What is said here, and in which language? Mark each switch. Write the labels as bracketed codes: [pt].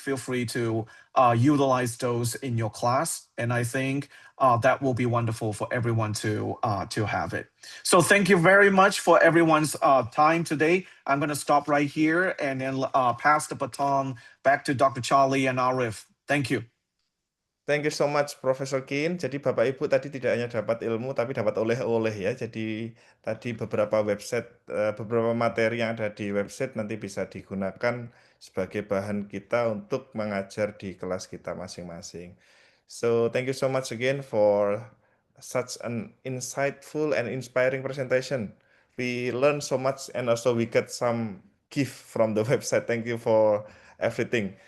[en] Feel free to utilize those in your class. And I think that will be wonderful for everyone to have it. So thank you very much for everyone's time today. I'm going to stop right here and then pass the baton back to Dr. Charlie and Arif. Thank you. Thank you so much, Profesor Kin. [id] Jadi Bapak Ibu tadi tidak hanya dapat ilmu, tapi dapat oleh-oleh ya. Jadi tadi beberapa website, beberapa materi yang ada di website nanti bisa digunakan sebagai bahan kita untuk mengajar di kelas kita masing-masing. [en] So thank you so much again for such an insightful and inspiring presentation. We learned so much and also we got some gift from the website. Thank you for everything.